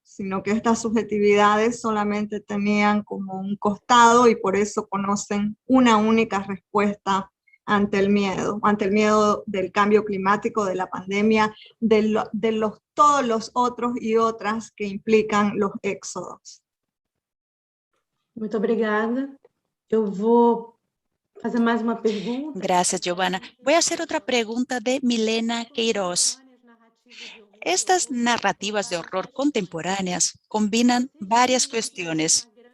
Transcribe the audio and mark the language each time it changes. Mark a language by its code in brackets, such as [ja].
[es] Sino que estas subjetividades solamente tenían como un costado y por eso conocen una única respuesta ante el miedo del cambio climático, de la pandemia, todos los otros y otras que implican los éxodos. [pt] Muito obrigada. Eu vou fazer mais uma pergunta. [es] Gracias, Giovanna. Voy a hacer otra pregunta de Milena Queiroz. Estas narrativas de horror contemporáneas combinan varias cuestiones.